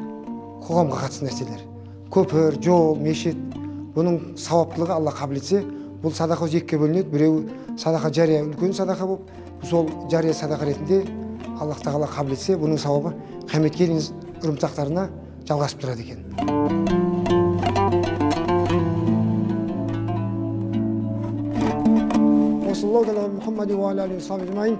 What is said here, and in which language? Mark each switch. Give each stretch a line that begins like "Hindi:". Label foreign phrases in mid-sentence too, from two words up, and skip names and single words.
Kazakh: Қоғамға қатысты нәрселер. Көпір, жол, мешіт. Бұның сауаптылығы Алла қабыл етсе, бұл садақа екіге бөлінеді. Біреу садақа жария үлкен садақа болып, сол жария садақа ретінде Аллах тағала қабыл етсе, бұның сауабы қияметке дейін ұрымтақтарына жалғасып тұрады екен.
Arabic: صلى الله عليه محمد وعلى عليه وسلم.